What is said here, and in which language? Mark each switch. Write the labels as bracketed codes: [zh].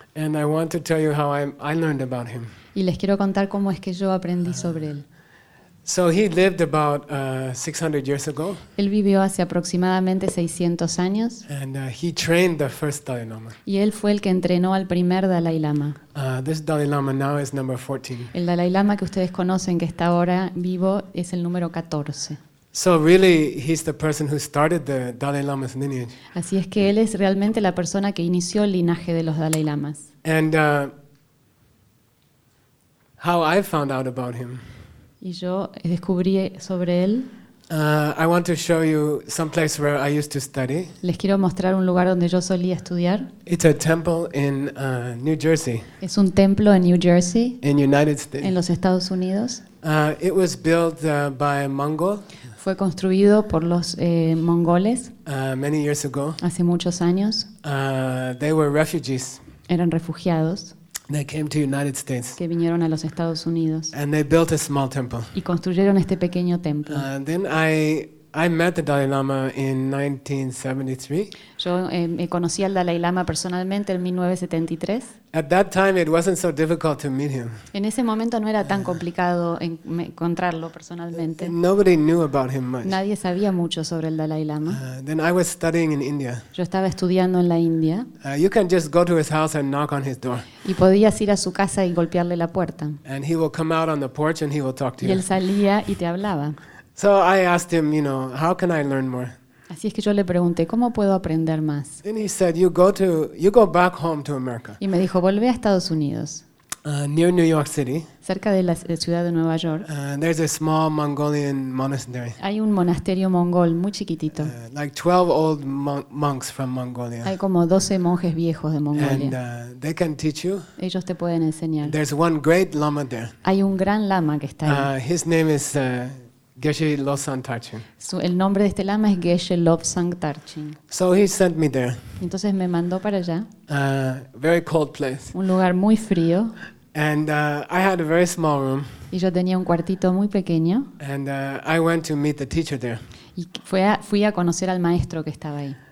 [en] And I want to tell you how I learned about him. [es] Y les quiero contar cómo es que yo aprendí sobre él. [en] So he lived about 600 years ago. [es] Él vivió hace aproximadamente 600 años. [en] And he trained the first Dalai Lama. [es] Y él fue el que entrenó al primer Dalai Lama. [en] This Dalai Lama now is number 14. [es] El Dalai Lama que ustedes conocen que está ahora vivo es el número 14. [en] So really, he's the person who started the Dalai Lama's lineage. [es] Así es que él es realmente la persona que inició el linaje de los Dalai Lamas. [en] And how I found out about him. [es] Y yo descubrí sobre él. [en] I want to show you some place where I used to study. [es] Les quiero mostrar un lugar donde yo solía estudiar. [en] It's a temple in New Jersey. [es] Es un templo en New Jersey. [en] In United States. [es] En los Estados Unidos. [en] It was built by a Mongol. [es] Fue construido por los mongoles [en] many years ago. [es] Hace muchos años. [en] They were refugees. [es] Eran refugiados. [en] They came to United States. [es] Que vinieron a los Estados Unidos. [en] And they built a small temple. [es] Y construyeron este pequeño templo. [en] Then I met the Dalai Lama in 1973. [es] Yo conocí al Dalai Lama personalmente en 1973. [en] At that time, it wasn't so difficult to meet him. [es] En ese momento no era tan complicado encontrarlo personalmente. [en] Nobody knew about him much. [es] Nadie sabía mucho sobre el Dalai Lama. [en] Then I was studying in India. [es] Yo estaba estudiando en la India. [en] You can just go to his house and knock on his door. [es] Y podías ir a su casa y golpearle la puerta. [en] And he will come out on the porch and he will talk to you. [es] Y él salía y te hablaba. [en] So I asked him, you know, how can I learn more? [es] Así es que yo le pregunté, ¿cómo puedo aprender más? [en] And he said, you go back home to America. [es] Y me dijo, volvé a Estados Unidos. [en] Near New York City. [es] Cerca de la ciudad de Nueva York. [en] There's a small Mongolian monastery. [es] Hay un monasterio mongol muy chiquitito. [en] Like 12 old monks from Mongolia. [es] Hay como 12 monjes viejos de Mongolia. [en] And they can teach you. [es] Ellos te pueden enseñar. [en] There's one great lama there. [es] Hay un gran lama que está ahí. [en] His name is Geshe Lobsang Tarchin. [es] El nombre de este lama es Geshe Lobsang Tarchin. [en] So he sent me there. [es] Entonces me mandó para allá. [en] Very cold place. [es] Un lugar muy frío. [en] And I had a very small room. [es] Y yo tenía un cuartito muy pequeño. [en] And I went to meet the teacher there. [es] Y fui a conocer al maestro que estaba ahí.